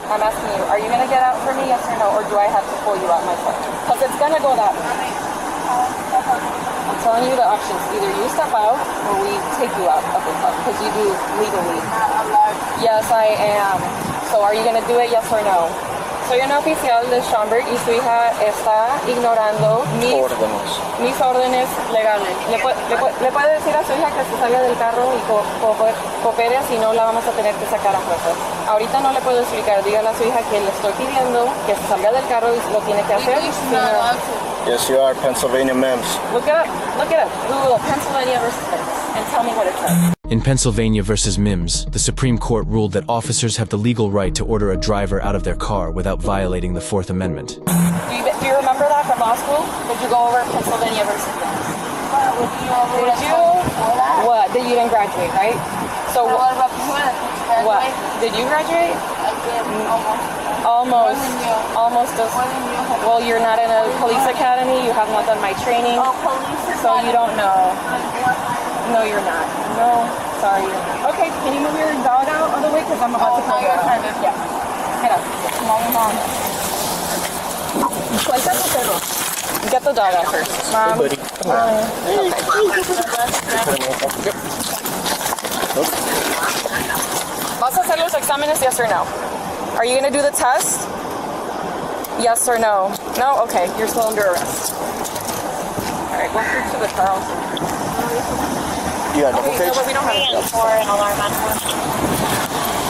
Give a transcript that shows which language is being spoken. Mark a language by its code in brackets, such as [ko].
[en] I'm asking you, are you gonna get out for me, yes or no, or do I have to pull you out myself? Because it's gonna go that way. I'm telling you the options. Either you step out or we take you out of the club because you do legally. Yes, I am. So are you going to do it, yes or no? [es] Soy una oficial de Schaumburg y su hija está ignorando mis órdenes legales. ¿Le puede decir a su hija que se salga del carro y coopere, si no la vamos a tener que sacar a fuerza? Ahorita no le puedo explicar. Dígale a su hija que le estoy pidiendo que se salga del carro y lo tiene que hacer. [en] Yes, you are. Pennsylvania Mims. Look it up. Google Pennsylvania versus Mims and tell me what it says. In Pennsylvania versus Mims, the Supreme Court ruled that officers have the legal right to order a driver out of their car without violating the Fourth Amendment. Do you remember that from law school? Did you go over Pennsylvania versus Mims? Did you? What? That you didn't graduate, right? So What about what? Did you graduate? I did. Almost. More than you. Almost. More than you. Well, you're not in a police academy. You have not done my training. Oh, police. So you don't know. No, you're not. No, sorry. Okay, can you move your dog out of the way? Because I'm about to pull you out. Yeah. Head up. Mom. [es] Suelta tu perro. [en] Get the dog out first. Hey, buddy. Come [es] Vas a hacer los exámenes, [en] yes or no? Are you going to do the test? Yes or no? No? Okay, you're still under arrest. All right, go through to the car also. You got double Okay, page? so we don't have any for an alarm on.